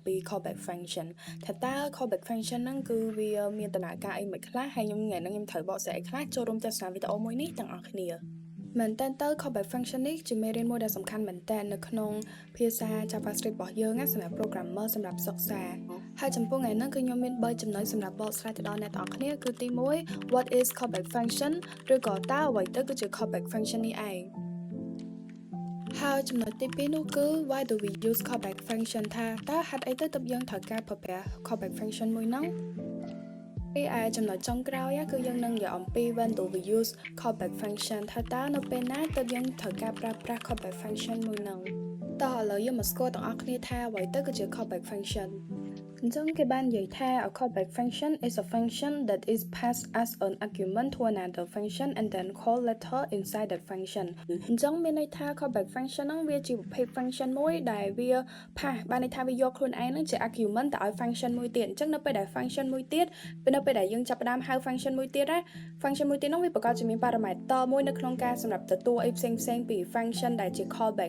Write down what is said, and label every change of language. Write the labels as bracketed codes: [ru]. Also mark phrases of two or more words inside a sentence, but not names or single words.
[km] ពី [en] callback function [km] ថាតើ [en] callback function [km] ហ្នឹងគឺវាមានដំណើរការអីមិនខ្លះហើយខ្ញុំថ្ងៃនេះខ្ញុំត្រូវបកស្រាយអីខ្លះចូលរួមទស្សនាវីដេអូមួយនេះទាំងអស់គ្នាមែនតើ [en] callback function [km] នេះជាមេរៀនមួយដែលសំខាន់មែនតើនៅក្នុងភាសា JavaScript របស់យើងសម្រាប់ programmer សម្រាប់សិក្សាហើយចំពោះថ្ងៃនេះគឺខ្ញុំមាន3ចំណុចសម្រាប់បកស្រាយទៅដល់អ្នកទាំងអស់គ្នាគឺទី1 [en] what is callback function [km] ឬក៏តើអ្វីទៅគឺជា [en] callback function [km] នេះឯងហើយចំណុចទី2នោះគឺ [en] why do we use callback function [km] ថាតើហេតុអីទៅទើបយើងត្រូវការប្រើប្រាស់ [en] callback function [km] មួយហ្នឹងឯចំណុចចុងក្រោយគឺយើងនឹងនិយាយអំពី [en] when do we use callback function [km] ថាតើនៅពេលណាទើបយើងត្រូវការប្រើប្រាស់ [en] callback function [km] មួយហ្នឹងតោះឥឡូវយើងមកស្គាល់ទាំងអស់គ្នាថាអ្វីទៅគឺជា [en] callback function [km] អញ្ចឹងគេបាននិយាយថា a [en] callback function is a function that is passed as an argument to another function and then call later inside that function [km] អញ្ចឹងមានន័យថា [en] callback function [km] ហ្នឹងវាជាប្រភេទ function មួយដែលវា pass បានន័យថាវាយកខ្លួនឯងហ្នឹងជា argument ទៅឲ្យ function មួយទៀតអ ញ្ចឹងនៅពេលដែល function មួយទៀតនៅពេលដែលយើងចាប់ផ្ដើមហៅ function មួយទៀតណា function មួយទៀតហ្នឹងវាប្រកាសជាមាន parameter មួយនៅក្នុងការសម្រាប់ទទួលអីផ្សេងៗពី function ដែលជា callback